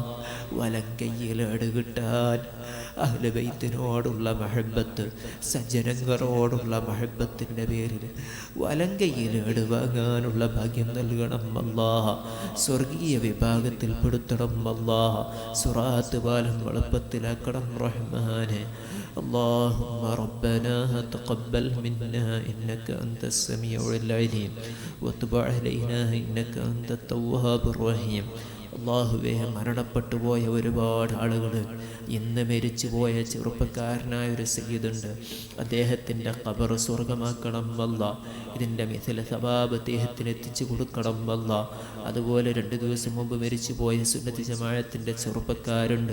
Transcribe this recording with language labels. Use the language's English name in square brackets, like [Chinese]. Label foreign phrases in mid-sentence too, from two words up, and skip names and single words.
[Malayalam] വലങ്കയ്യിൽ അടുകിട്ടാൻ അഹ്ലു ബൈത്തിനോടുള്ള മഹബത്ത്, സജ്ജനങ്ങളോടുള്ള മഹബത്തിൻ്റെ പേരിൽ വലങ്കയ്യിൽ അടുവാങ്ങാനുള്ള ഭാഗ്യം നൽകണം അല്ലാഹ്. സ്വർഗീയ വിഭാഗത്തിൽ പെടുത്തണം അല്ലാഹ്. സുറാത്ത് പാലം എളുപ്പത്തിലാക്കണം റഹ്മാനെ. [Arabic] اللهم ربنا تقبل منا إنك أنت السميع العليم وتب علينا إنك أنت التواب الرحيم. [Malayalam] അള്ളാഹുവേ, മരണപ്പെട്ടു പോയ ഒരുപാട് ആളുകൾ, ഇന്ന് മരിച്ചു പോയ ചെറുപ്പക്കാരനായ ഒരു സയ്യിദുണ്ട്, അദ്ദേഹത്തിൻ്റെ ഖബർ സ്വർഗമാക്കണം അല്ലാ. ഇതിൻ്റെ [Arabic] مثل ثواب [Malayalam] അദ്ദേഹത്തിന് എത്തിച്ചു കൊടുക്കണം അല്ലാ. അതുപോലെ 2 ദിവസം മുമ്പ് മരിച്ചു പോയ സുന്നത്ത് ജമാഅത്തിൻ്റെ ചെറുപ്പക്കാരുണ്ട്.